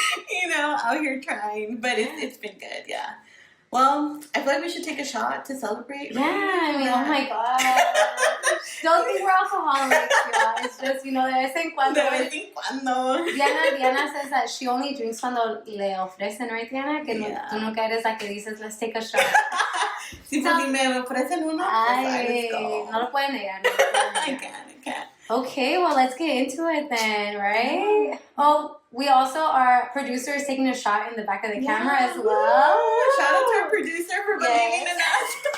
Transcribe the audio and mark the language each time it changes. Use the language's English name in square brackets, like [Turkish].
[English] You know, out here trying, but it's been good, yeah. Well, I feel like we should take a shot to celebrate. Yeah, I mean, oh my God. Don't think we're alcoholics, y'all. It's just, you know, [Spanish] de vez en cuando. [English] Diana says that she only drinks [Spanish] cuando le ofrecen, [English] right, Diana? [Spanish] Que tú nunca eres la que dices, [English] let's take a shot. [Spanish] Sí, pues si me ofrecen uno, ay, no lo pueden negar. [English] I can't. Okay, well, let's get into it then, right? Oh, we also, our producer is taking a shot in the back of the camera as well. Shout out to our producer for believing in us.